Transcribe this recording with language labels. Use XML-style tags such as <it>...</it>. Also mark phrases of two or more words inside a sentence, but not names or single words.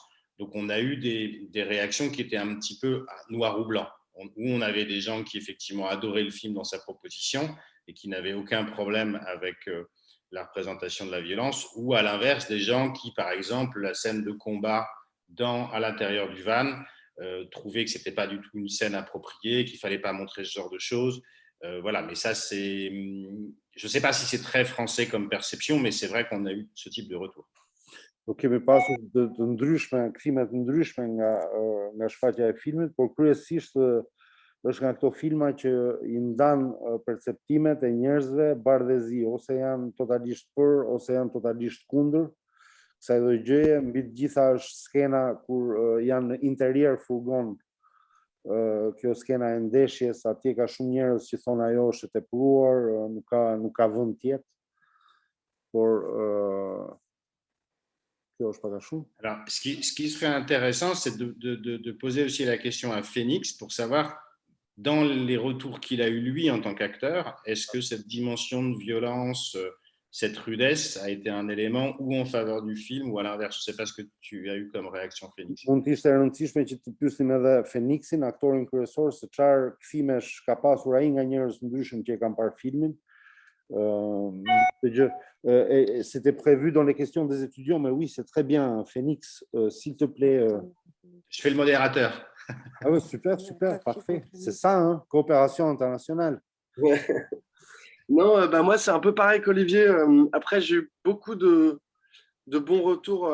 <fr>Donc, on a eu des réactions qui étaient un petit peu noir ou blanc, où on avait des gens qui effectivement adoraient le film dans sa proposition et qui n'avaient aucun problème avec la représentation de la violence, ou à l'inverse, des gens qui, par exemple, la scène de combat à l'intérieur du van, trouvaient que ce n'était pas du tout une scène appropriée, qu'il ne fallait pas montrer ce genre de choses. Voilà, mais ça, c'est... Je ne sais pas si c'est très français comme perception, mais c'est vrai qu'on a eu ce type de retour.</fr> <sq>Do kemi pasur të ndryshme, kthime të ndryshme nga shfaqja e filmit, por kryesisht është nga këto filma që i ndan perceptimet e njerëzve bardhëzi, ose janë totalisht për, ose janë totalisht kundër kësaj lloj gjëje. Mbi të gjitha është skena kur janë në interior furgon, kjo skena e ndeshjes, atje ka shumë njerëz që thonë ajo është e tepruar, nuk ka vend tjetër, por kjo është pak a shumë.</sq> <fr>Alors, ce qui serait intéressant, c'est de poser aussi la question à Phoenix pour savoir, dans les retours qu'il a eu lui en tant qu'acteur, est-ce que cette dimension de violence, cette rudesse a été un élément ou en faveur du film ou à l'inverse? Je ne sais pas ce que tu as eu comme réaction, Phoenix.</fr> <sq>Mund të ishte e rëndësishme që të pyesim edhe Phoenixin, aktorin kryesor, se çfarë kthimesh ka pasur ai nga njerëz ndryshëm që e kanë parë filmin.</sq> <fr>C'était prévu dans les questions des étudiants, mais oui, c'est très bien, Phoenix, s'il te plaît. Je fais le modérateur. Ah oui, super, super, parfait. C'est ça, hein, coopération internationale. Ouais. Non, bah moi, c'est un peu pareil qu'Olivier. Après, j'ai eu beaucoup de bons retours.</fr>